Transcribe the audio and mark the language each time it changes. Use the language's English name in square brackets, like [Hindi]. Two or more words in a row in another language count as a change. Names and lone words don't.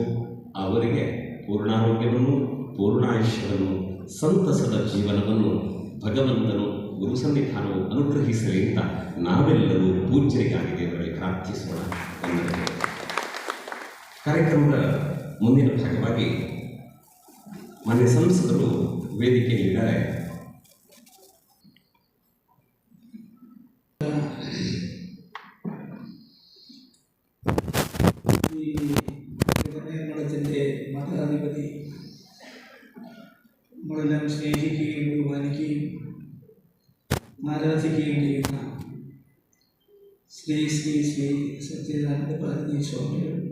[Kannada] ಅವರಿಗೆ ಪೂರ್ಣಾರೋಗ್ಯವನ್ನು, ಪೂರ್ಣಾಯುಷ್ಯವನ್ನು, ಸಂತಸದ ಜೀವನವನ್ನು ಭಗವಂತನು ಗುರು ಸನ್ನಿಧಾನವು ಅನುಗ್ರಹಿಸಲಿ ಅಂತ ನಾವೆಲ್ಲರೂ ಪೂಜ್ಯರಿಗಾಗಿ ದೇವರಲ್ಲಿ ಪ್ರಾರ್ಥಿಸೋಣ ಎಂದರೆ ಕಾರ್ಯಕ್ರಮದ ಮುಂದಿನ ಭಾಗವಾಗಿ ಮಾನ್ಯ ಸಂಸದರು ವೇದಿಕೆಯಲ್ಲಿದ್ದಾರೆ. [Malayalam] നിർമ്മാണത്തിൻ്റെ മഠാധിപതി നമ്മളെല്ലാം സ്നേഹിക്കുകയും ബഹുമാനിക്കുകയും ആരാധിക്കുകയും ചെയ്യുന്ന ശ്രീ ശ്രീ ശ്രീ സച്ചിദാനന്ദ ഭാരതി സ്വാമികൾ